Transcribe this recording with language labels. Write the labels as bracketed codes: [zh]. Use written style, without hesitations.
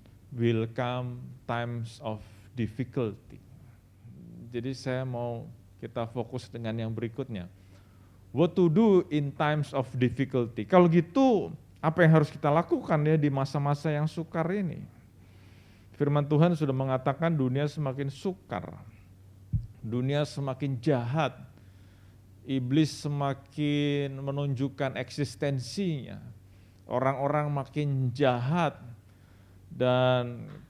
[en] Will come times of difficulty. [id] Jadi saya mau kita fokus dengan yang berikutnya. [en] What to do in times of difficulty. [id] Kalau gitu, apa yang harus kita lakukan ya di masa-masa yang sukar ini? Firman Tuhan sudah mengatakan dunia semakin sukar, dunia semakin jahat, iblis semakin menunjukkan eksistensinya, orang-orang makin jahat, dan